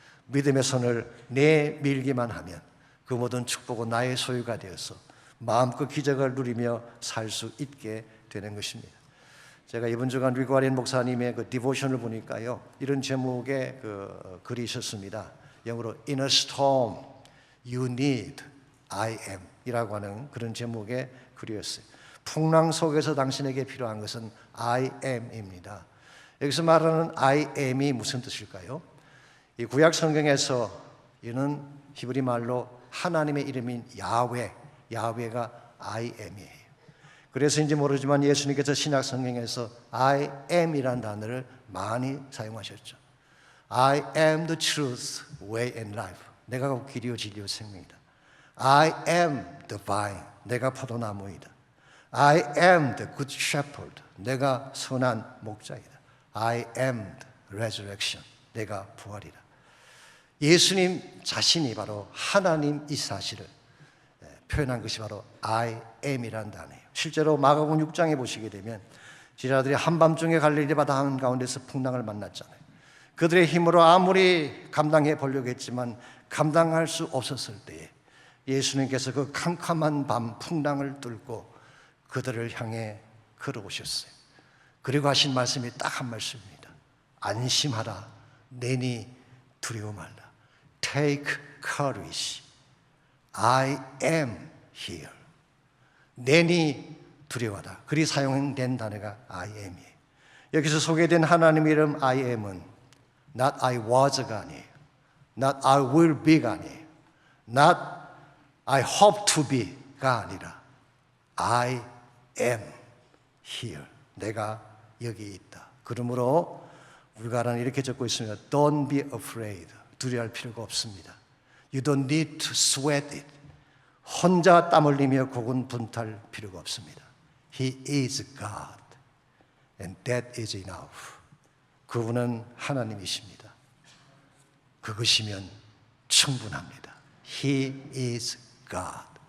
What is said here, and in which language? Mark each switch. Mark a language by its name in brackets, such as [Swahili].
[Korean] 믿음의 손을 내밀기만 하면 그 모든 축복은 나의 소유가 되어서 마음껏 기적을 누리며 살 수 있게 되는 것입니다. 제가 이번 주간 리고아린 목사님의 그 디보션을 보니까요, 이런 제목의 그 글이 있었습니다. 영어로 [English] In a storm you need I am [Korean] 이라고 하는 그런 제목의 글이었어요. 풍랑 속에서 당신에게 필요한 것은 I am입니다. 여기서 말하는 I am이 무슨 뜻일까요? 이 구약 성경에서 이는 히브리 말로 하나님의 이름인 야훼, 야훼가 I am이에요. 그래서인지 모르지만 예수님께서 신약 성경에서 I am이라는 단어를 많이 사용하셨죠. [English] I am the truth, way and life. [Korean] 내가 곧 길이요 진리요 생명이다. I am the vine. 내가 포도나무이다. [English] I am the good shepherd. [Korean] 내가 선한 목자이다. [English] I am the resurrection. [Korean] 내가 부활이다. 예수님 자신이 바로 하나님 이 사실을 표현한 것이 바로 I am이라는 단어예요. 실제로 마가복음 6장에 보시게 되면 제자들이 한밤중에 갈릴리 바다 한가운데서 풍랑을 만났잖아요. 그들의 힘으로 아무리 감당해 보려고 했지만 감당할 수 없었을 때에 예수님께서 그 캄캄한 밤 풍랑을 뚫고 그들을 향해 걸어오셨어요. 그리고 하신 말씀이 딱 한 말씀입니다. 안심하라, 내니 두려워 말라. [English] Take courage, I am here. [Korean] 내니 두려워하다. 그리 사용된 단어가 I am이에요. 여기서 소개된 하나님의 이름 I am은 [English] Not I was가 아니에요. Not I will be가 아니에요. Not I hope to be가 아니라 I am here. [Korean] 내가 여기 있다. 그러므로 우리가는 이렇게 적고 있습니다. [English] Don't be afraid. [Korean] 두려워할 필요가 없습니다. [English] You don't need to sweat it. [Korean] 혼자 땀 흘리며 고군분투할 필요가 없습니다. [English] He is God. And that is enough. [Korean] 그분은 하나님이십니다. 그것이면 충분합니다. [English] He is God.